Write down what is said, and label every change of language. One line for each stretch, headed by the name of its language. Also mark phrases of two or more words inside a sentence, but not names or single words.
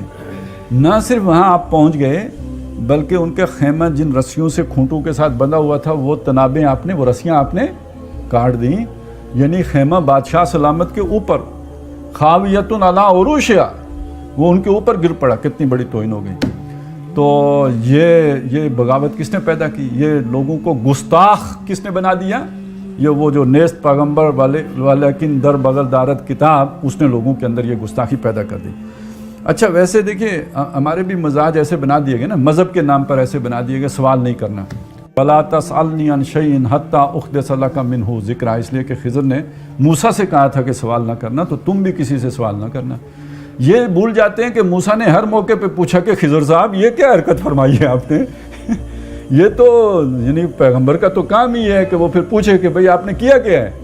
Urdu: نہ صرف وہاں آپ پہنچ گئے, بلکہ ان کے خیمہ جن رسیوں سے کھونٹوں کے ساتھ بندھا ہوا تھا, وہ تنابیں وہ رسیاں آپ نے کاٹ دیں. یعنی خیمہ بادشاہ سلامت کے اوپر,
Arabic: خاویۃ علی عروشہا,
Urdu: وہ ان کے اوپر گر پڑا. کتنی بڑی توہین ہو گئی. تو یہ بغاوت کس نے پیدا کی؟ یہ لوگوں کو گستاخ کس نے بنا دیا؟ یہ وہ جو
Persian: نیست پیغمبر ولیکن در بغل دارت کتاب,
Urdu: اس نے لوگوں کے اندر یہ گستاخی پیدا کر دی. اچھا, ویسے دیکھیے ہمارے بھی مزاج ایسے بنا دیے گئے نا, مذہب کے نام پر ایسے بنا دیے گئے, سوال نہیں کرنا.
Arabic: وَلَا تَسْأَلْنِي عَنْ شَيْءٍ حَتَّى أُحْدِثَ لَكَ مِنْهُ ذِكْرًا.
Urdu: اس لیے کہ خضر نے موسیٰ سے کہا تھا کہ سوال نہ کرنا, تو تم بھی کسی سے سوال نہ کرنا. یہ بھول جاتے ہیں کہ موسیٰ نے ہر موقع پہ پوچھا کہ خضر صاحب یہ کیا حرکت فرمائی ہے آپ نے؟ یہ تو یعنی پیغمبر کا تو کام ہی ہے کہ وہ پھر پوچھے کہ بھئی آپ نے کیا کیا ہے.